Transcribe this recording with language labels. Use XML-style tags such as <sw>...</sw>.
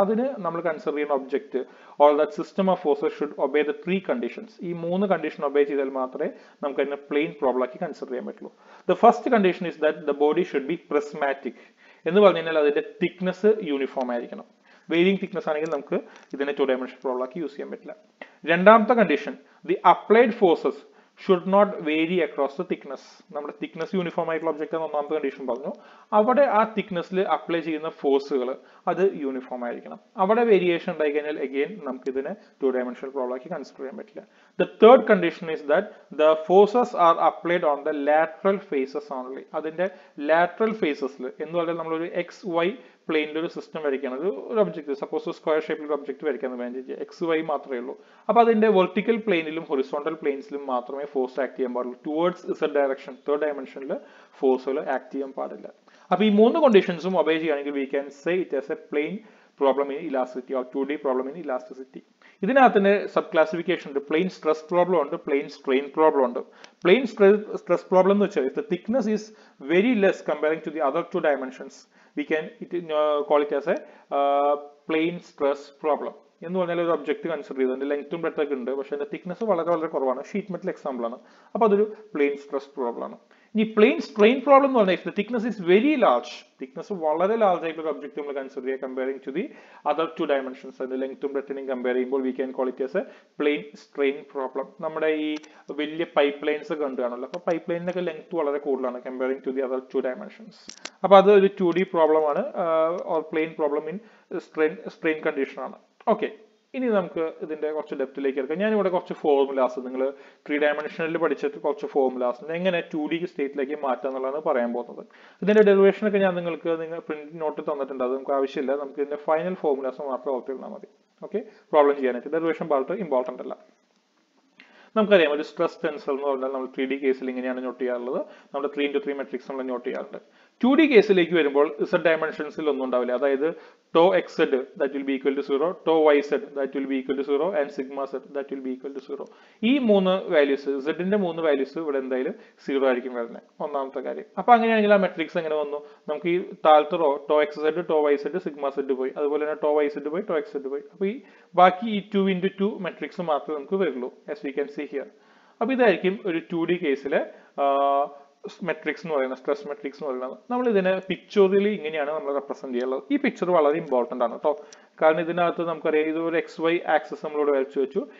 <ml>അതിന് നമ്മൾ കൺസിഡർ ചെയ്യുന്ന</ml> <en>Object or that system of forces should obey the three conditions.</en> <ml>ഈ മൂന്ന് കണ്ടീഷൻ ഒബേ ചെയ്താൽ മാത്രമേ നമുക്ക് അതിനെ പ്ലെയിൻ പ്രോബ്ലം ആക്കി കൺസിഡർ ചെയ്യാൻ പറ്റുള്ളൂ.</ml> <en>the first condition is that the body should be prismatic</en> <ml>എന്ന് പറഞ്ഞു കഴിഞ്ഞാൽ അതിന്റെ തിക്നെസ് യൂണിഫോം ആയിരിക്കണം. വേരിയിങ് തിക്നെസ് ആണെങ്കിൽ നമുക്ക് ഇതിനെ ടു ഡയമെൻഷണൽ പ്രോബ്ലം ആക്കി യൂസ് ചെയ്യാൻ പറ്റില്ല. രണ്ടാമത്തെ condition</ml> <en>The applied forces should not vary across the thickness.</en> <ml>നമ്മുടെ thickness uniform ആയിട്ടുള്ള ഒബ്ജക്റ്റ് ആണ് ഒന്നാമത്തെ കണ്ടീഷൻ പറഞ്ഞു. അവിടെ ആ thicknessൽ അപ്ലൈ ചെയ്യുന്ന ഫോഴ്സുകൾ അത് യൂണിഫോം ആയിരിക്കണം. അവിടെ വേരിയേഷൻ ഉണ്ടായി കഴിഞ്ഞാൽ അഗൈൻ നമുക്ക് ഇതിനെ ടു ഡയമെൻഷണൽ പ്രോബ്ലം ആക്കി കൺസിഡർ ചെയ്യാൻ പറ്റില്ല.</ml> <en>The third condition is that the forces are applied on the lateral faces only.</en> <ml>അതിന്റെ lateral facesൽ എന്ന് പറഞ്ഞാൽ നമ്മൾ ഒരു XY പ്ലെയിനിൽ ഒരു സിസ്റ്റം വരയ്ക്കുകയാണ്. ഒരു ഒബ്ജക്റ്റ് സപ്പോസ് സ്ക്വയർ ഷേപ്പിൽ ഒബ്ജക്റ്റ് വരയ്ക്കാന്ന് വേണ്ടി XY മാത്രമേ ഉള്ളൂ. അപ്പോൾ അതിന്റെ വെർട്ടിക്കൽ പ്ലെയിനിലും ഹൊറിസോണ്ടൽ പ്ലെയിൻസിലും മാത്രമേ ഫോഴ്സ് ആക്ട് ചെയ്യാൻ പാടുള്ളൂ. ടുവേർഡ്സ് Z ഡയറക്ഷൻ തേർഡ് ഡയമെൻഷനിൽ ഫോഴ്സുകൾ ആക്ട് ചെയ്യാൻ പാടില്ല. അപ്പോൾ ഈ മൂന്ന് കണ്ടീഷൻസും ഒബേ ചെയ്യുകയാണെങ്കിൽ</ml> <en>We can say it as a plain problem in elasticity or 2D problem in elasticity.</en> <ml>ഇതിനകത്ത് തന്നെ സബ് ക്ലാസിഫിക്കേഷൻ ഉണ്ട്. പ്ലെയിൻ സ്ട്രെസ് പ്രോബ്ലം ഉണ്ട്, പ്ലെയിൻ സ്ട്രെയിൻ പ്രോബ്ലം ഉണ്ട്.</ml> <en>plain stress problem</en> <ml>എന്ന് വെച്ചാൽ</ml> <en>the thickness is very less comparing to the other two dimensions, we can call it as a plane stress problem.</en> <ml>എന്ന് പറഞ്ഞാൽ ഒരു object consider ചെയ്ത് അതിന്റെ ലെങ്ത്തും ബ്രെഡ്ത്തും ഒക്കെ ഉണ്ട്, പക്ഷേ അതിന്റെ തിക്നെസ് വളരെ വളരെ കുറവാണ്. ഷീറ്റ് മെറ്റൽ എക്സാമ്പിൾ ആണ്. അപ്പോൾ അതൊരു പ്ലെയിൻ സ്ട്രെസ് പ്രോബ്ലം ആണ്. ഇനി പ്ലെയിൻ സ്ട്രെയിൻ പ്രോബ്ലം എന്ന് പറഞ്ഞാൽ</ml> <en>the thickness is very large,</en> <ml>thickness വളരെ ലാർജ് ആയിട്ടുള്ള ഒരു ഒബ്ജക്ട് നമ്മൾ കൺസിഡർ ചെയ്യുക</ml> <en>Comparing to the other two dimensions.</en> <ml>അതിന്റെ ലെങ്ത്തും ബ്രെഡ്ത്തിനെയും കമ്പയർ ചെയ്യുമ്പോൾ</ml> <en>We can call it as a plane strain problem.</en> <ml>നമ്മുടെ ഈ വലിയ പൈപ്പ് ലൈൻസ് ഒക്കെ കണ്ടുകാണല്ലോ, അപ്പോൾ പൈപ്പ് ലൈനിനൊക്കെ ലെങ്ത് വളരെ കൂടുതലാണ്</ml> <en>Comparing to the other two dimensions.</en> <ml>അപ്പോൾ അത് ഒരു 2D പ്രോബ്ലം ആണ്</ml> <en>or plane problem in strain condition</en> <ml>ആണ്. ഓക്കെ, ഇനി നമുക്ക് ഇതിന്റെ കുറച്ച് ഡെപ്തിലേക്ക് എടുക്കാം. ഞാനിവിടെ കുറച്ച് ഫോർമുലാസ് നിങ്ങൾ ത്രീ ഡയമെൻഷനിൽ പഠിച്ചിട്ട് കുറച്ച് ഫോർമുലാസ് എങ്ങനെ 2D സ്റ്റേറ്റിലേക്ക് മാറ്റാം എന്നുള്ളതാണ് പറയാൻ പോകുന്നത്. ഇതിന്റെ ഡെറിവേഷൻ ഒക്കെ ഞാൻ നിങ്ങൾക്ക് പ്രിന്റ് നോട്ട് തന്നിട്ടുണ്ട്, അത് നമുക്ക് ആവശ്യമില്ല. നമുക്ക് ഇതിന്റെ ഫൈനൽ ഫോർമുലാസ് മാത്രം ഓർത്തിരുന്നാൽ മതി. ഓക്കെ, പ്രോബ്ലം ചെയ്യാനായിട്ട് ഡെറിവേഷൻ പാർട്ട് ഇമ്പോർട്ടന്റ് അല്ല. നമുക്കറിയാം ഒരു സ്ട്രെസ് ടെൻസർ എന്ന് പറഞ്ഞാൽ നമ്മൾ 3D കേസിൽ ഇങ്ങനെയാണ് നോട്ട് ചെയ്യാറുള്ളത്. നമ്മുടെ 3x3 മെട്രിക്സ് നമ്മൾ നോട്ട് ചെയ്യാറുണ്ട്. 2D കേസിലേക്ക് വരുമ്പോൾ Z ഡയമെൻഷൻസിൽ ഒന്നും ഉണ്ടാവില്ല.</ml> <en>അതായത് tau xz that will be equal to 0, tau yz that will be equal to 0 and sigma z that will be equal to 0.</en> <ml>ഈ മൂന്ന് വാല്യൂസ് Z ന്റെ മൂന്ന് വാല്യൂസ് ഇവിടെ എന്തായാലും 0 ആയിരിക്കും വരുന്നത്. ഒന്നാമത്തെ കാര്യം. അപ്പോൾ അങ്ങനെയാണെങ്കിൽ ആ മെട്രിക്സ് എങ്ങനെ വന്നു? നമുക്ക് ഈ താഴത്തെ raw tau xz, tau yz, sigma z പോയി, അതുപോലെ തന്നെ tau yz പോയി, tau xz പോയി. അപ്പോൾ ഈ ബാക്കി ഈ 2x2 മെട്രിക്സ് മാത്രമേ നമുക്ക് വരുള്ളൂ</ml> <en>as we can see here.</en> <ml>അപ്പോൾ ഇതായിരിക്കും ഒരു 2D കേസിലെ മെട്രിക്സ് എന്ന് പറയുന്നത്, സ്ട്രെസ് മെട്രിക്സ് എന്ന് പറയുന്നത്. നമ്മൾ ഇതിനെ പിക്ചറിലി ഇങ്ങനെയാണ് നമ്മൾ റെപ്രസെന്റ് ചെയ്യുന്നത്. ഈ പിക്ചർ വളരെ ഇമ്പോർട്ടന്റ് ആണ് കേട്ടോ, കാരണം ഇതിനകത്ത് നമുക്കറിയാം ഇത് ഒരു XY ആക്സിസ് നമ്മളിവിടെ വരച്ചു വെച്ചു.</ml>